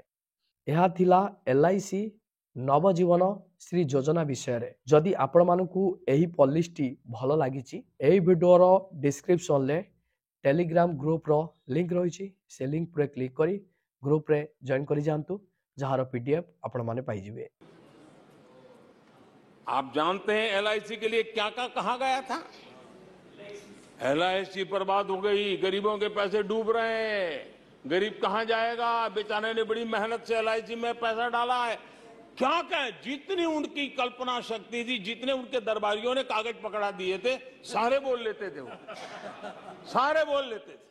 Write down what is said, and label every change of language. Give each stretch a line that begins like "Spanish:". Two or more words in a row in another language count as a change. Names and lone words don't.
Odia: ଏହା ଥିଲା LIC ନବଜୀବନ ଶ୍ରୀ ଯୋଜନା ବିଷୟରେ। ଯଦି ଆପଣମାନଙ୍କୁ ଏହି ପଲିସିଟି ଭଲ ଲାଗିଛି, ଏହି ଭିଡ଼ିଓର ଡିସ୍କ୍ରିପ୍ସନରେ ଟେଲିଗ୍ରାମ ଗ୍ରୁପର ଲିଙ୍କ ରହିଛି। ସେ ଲିଙ୍କ ଉପରେ କ୍ଲିକ୍ କରି ଗ୍ରୁପରେ ଜଏନ୍ କରି ଯାଆନ୍ତୁ, ଯାହାର PDF ଆପଣମାନେ ପାଇଯିବେ।
Hindi: आप जानते हैं LIC के लिए क्या क्या कहा गया था? LIC बर्बाद हो गई, गरीबों के पैसे डूब रहे हैं, गरीब कहां जाएगा, बेचारे ने बड़ी मेहनत से LIC में पैसा डाला है। क्या कहें, जितनी उनकी कल्पना शक्ति थी, जितने उनके दरबारियों ने कागज पकड़ा दिए थे, सारे बोल लेते थे वो, सारे बोल लेते थे।